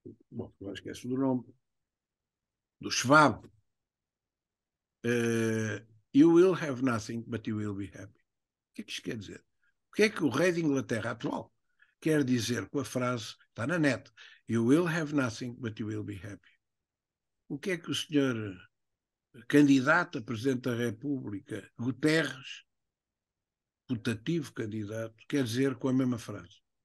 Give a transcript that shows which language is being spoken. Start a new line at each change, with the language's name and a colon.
Portuguese: Bom, eu esqueço do nome, do Schwab.
English: You will have nothing, but you will be happy.
Portuguese: O que é que isto quer dizer? O que é que o rei de Inglaterra atual quer dizer com a frase, está na net,
English: You will have nothing, but you will be happy?
Portuguese: O que é que o senhor candidato a Presidente da República, Guterres, putativo candidato, quer dizer com a mesma frase?